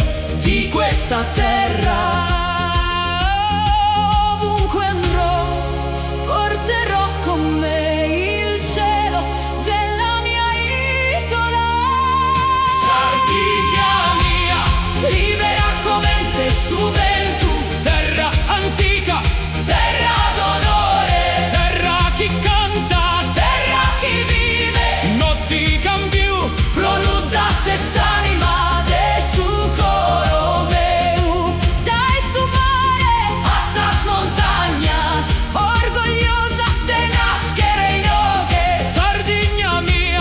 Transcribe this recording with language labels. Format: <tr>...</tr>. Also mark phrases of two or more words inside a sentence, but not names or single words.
<it>Di questa terra ovunque andrò, porterò con me il cielo della mia isola.</it> <sc>Sardigna mia,</sc> <it>Libera come te</it> <sc>su Ventu,</sc> <it>terra antica, terra d'onore,</it> <sc>terra chi canta, terra chi vive,</sc> <it>non ti cambio,</it> <sc>pronudda s'anima de su coro meu. Dai su mare, assas montañas, orgogliosa de nascere in oghe. Sardigna mia,</sc>